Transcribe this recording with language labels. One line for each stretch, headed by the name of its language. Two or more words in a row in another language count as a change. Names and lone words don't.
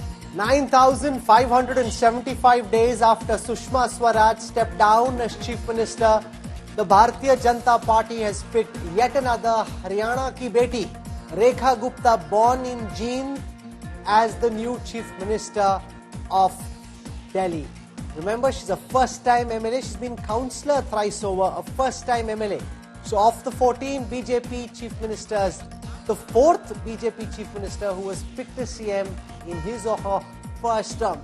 English: 9,575 days after Sushma Swaraj stepped down as Chief Minister, the Bharatiya Janata Party has picked yet another
Hindi: हरियाणा की बेटी,
English: Rekha Gupta, born in Jeend, as the new Chief Minister of Delhi. Remember, she's a first-time MLA. She's been councillor thrice over, a first-time MLA. So of the 14 BJP Chief Ministers, the fourth BJP Chief Minister who was picked as CM in his or her first term.